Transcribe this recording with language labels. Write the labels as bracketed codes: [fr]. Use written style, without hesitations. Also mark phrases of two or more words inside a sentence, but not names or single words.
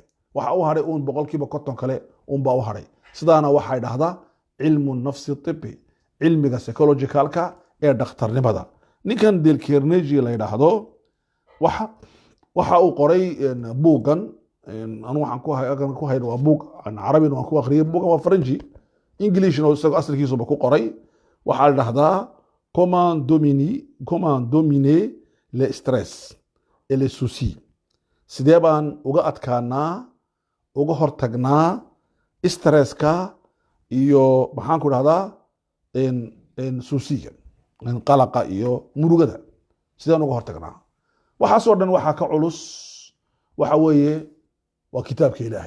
[so] waxa u haray uun 50% kale uunbaa u haray. sidaana waxay dhahdaa [ar] علم نفس طبي, [so] cilmiga psychologicalka ee dhakhtarnimada. ninkan Dale Carnegie la yidhaahdo waxa uu qoray buugan. anu waxaan ku hayn waa buug carabina waan ku akhriyay. buugan waa faranji, ingilishna isagoo asalkiisuba ku qoray. waxaa la dhahdaa [fr] comment dominer le stress et le souci. [so] sidee baan uga adkaanaa, uga hortagnaa stresska iyo maxaan ku dhahdaa suusiga, qalaqa iyo murugada. sideen uga hortagnaa? waxaasoo dhan waxaa ka culus waxa weeye waa kitaabka ilaahay.